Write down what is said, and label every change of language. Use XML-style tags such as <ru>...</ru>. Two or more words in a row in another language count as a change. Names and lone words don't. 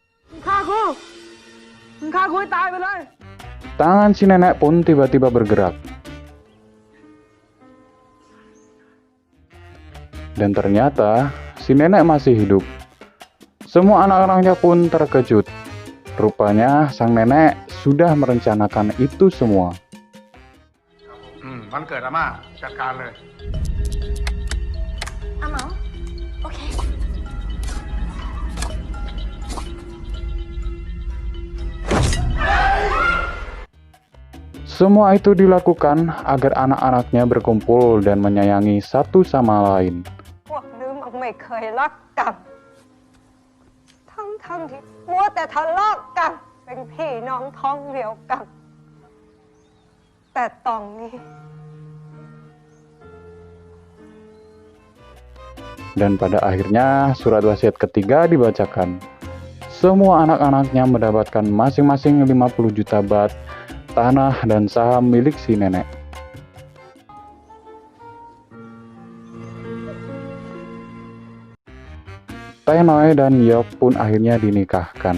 <id>Tangan si nenek pun tiba-tiba bergerak. Dan ternyata si nenek masih hidup. Semua anak-anaknya pun terkejut. Rupanya sang nenek sudah merencanakan itu semua.</id> <th>วันเกิดอาม่าจัดการเลย อาเหมาโอเค</th> <id>Semua itu dilakukan agar anak-anaknya berkumpul dan menyayangi satu sama lain.</id> <th>พวกลืมมันไม่เคยรักกัน ทั้งที่มัวแต่ทะเลาะกัน เป็นพี่น้องท้องเดียวกัน แต่ตอนนี้</th> <id>Dan pada akhirnya surat wasiat ketiga dibacakan. Semua anak-anaknya mendapatkan masing-masing 50 juta baht, tanah dan saham milik si nenek. Tenoy dan Yok pun akhirnya dinikahkan.</id>